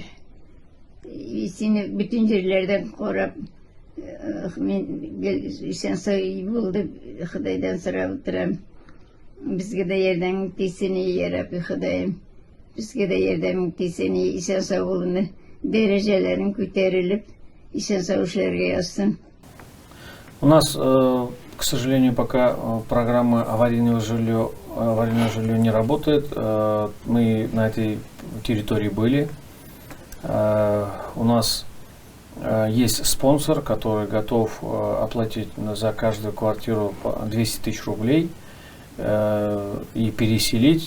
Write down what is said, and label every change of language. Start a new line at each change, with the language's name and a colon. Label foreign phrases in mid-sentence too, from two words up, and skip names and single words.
Tatar: Сине бүтән җирләрдән карап, мен исән сау булды, Худайдан сорап торам. Безгә дә ярдәм итсене, я Рабби Худаем. Безгә дә ярдәм итсене, исән сау булны, дәрәҗәләрен күтәрелеп, исән сау эшләргә язсын.
Russian: У нас, к сожалению, пока программа аварийного жилья не работает. Мы на этой территории были. У нас есть спонсор, который готов оплатить за каждую квартиру 200 тысяч рублей и переселить.